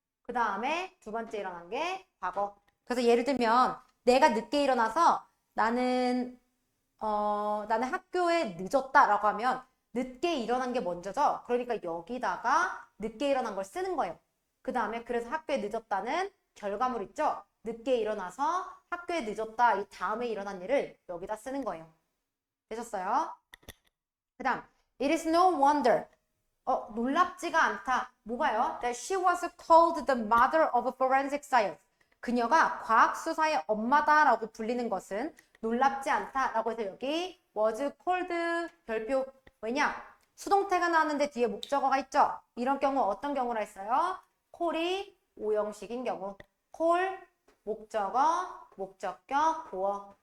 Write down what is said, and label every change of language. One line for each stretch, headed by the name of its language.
Korean: 그 다음에 두 번째 일어난 게 과거. 그래서 예를 들면 내가 늦게 일어나서 나는 학교에 늦었다라고 하면 늦게 일어난 게 먼저죠. 그러니까 여기다가 늦게 일어난 걸 쓰는 거예요. 그 다음에 그래서 학교에 늦었다는 결과물 있죠. 늦게 일어나서 학교에 늦었다 이 다음에 일어난 일을 여기다 쓰는 거예요. 되셨어요? 그 다음
English: It is no wonder.
Korean: 놀랍지가 않다. 뭐가요?
English: That she was called the mother of forensic science.
Korean: 그녀가 과학수사의 엄마다라고 불리는 것은 놀랍지 않다라고 해서 여기
English: was called
Korean: 별표. 왜냐? 수동태가 나왔는데 뒤에 목적어가 있죠? 이런 경우 어떤 경우라 했어요? call이 오형식인 경우. call, 목적어, 목적격, 보어.